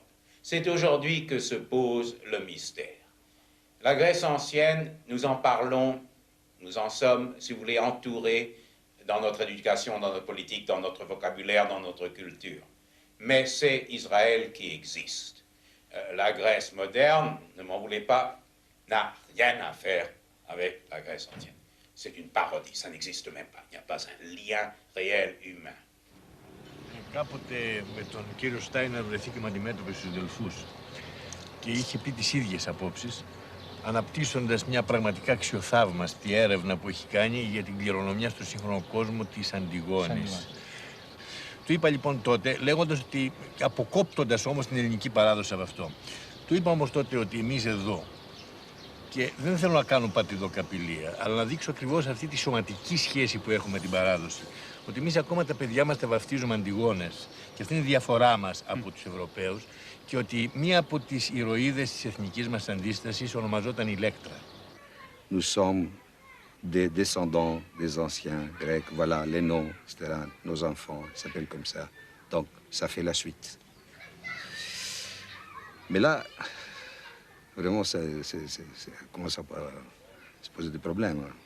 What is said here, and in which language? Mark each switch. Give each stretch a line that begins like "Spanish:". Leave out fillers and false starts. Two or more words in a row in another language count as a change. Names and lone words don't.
French: C'est aujourd'hui que se pose le mystère. La Grèce ancienne, nous en parlons, nous en sommes, si vous voulez, entourés dans notre éducation, dans notre politique, dans notre vocabulaire, dans notre culture. Mais c'est Israël qui existe. La Grèce moderne, ne m'en voulez pas, n'a rien à faire avec la Grèce ancienne. C'est une parodie, ça n'existe même pas. Il n'y a pas un lien réel humain.
Greek: Κάποτε με τον κύριο Στάινερ βρεθήκαμε αντιμέτωποι στους Δελφούς και είχε πει τις ίδιες απόψεις, αναπτύσσοντας μια πραγματικά αξιοθαύμαστη έρευνα που έχει κάνει για την κληρονομιά στο σύγχρονο κόσμο της Αντιγόνης. Του είπα λοιπόν τότε, λέγοντας ότι, αποκόπτοντας όμως την ελληνική παράδοση από αυτό, του είπα όμως τότε ότι εμείς εδώ, και δεν θέλω να κάνω πατηδοκαπηλεία, αλλά να δείξω ακριβώς αυτή τη σωματική σχέση που έχουμε με την παράδοση. Ότι εμείς ακόμα τα παιδιά μας τα βαφτίζουμε Αντιγόνες, και αυτή είναι η διαφορά μας από τους Ευρωπαίους, και ότι μία από τις ηρωίδες της εθνικής μας αντίστασης ονομαζόταν Ηλέκτρα.
French: Nous sommes des descendants des anciens grecs, voilà les noms, etc. Nos enfants s'appellent comme ça. Donc ça fait la suite. Mais là, vraiment, ça commence à se poser des problèmes.